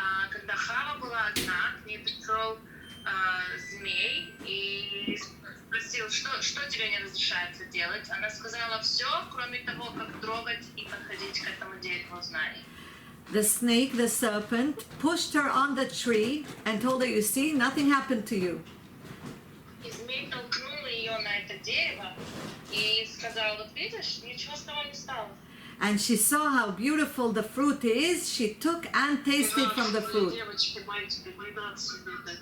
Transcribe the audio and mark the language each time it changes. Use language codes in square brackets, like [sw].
[ru] Когда Хава была одна, к ней пришел змей и спросил, что тебе не разрешается делать. Она сказала все, кроме того, как трогать и подходить к этому дереву знаний. [en] The snake, the serpent, pushed her on the tree and told her, you see, nothing happened to you. [ru] И змей толкнул ее на это дерево и сказал, вот видишь, ничего с тобой не стало. [en] And she saw how beautiful the fruit is. She took and tasted from the fruit. [ru] девочки, мальчики, не надо себе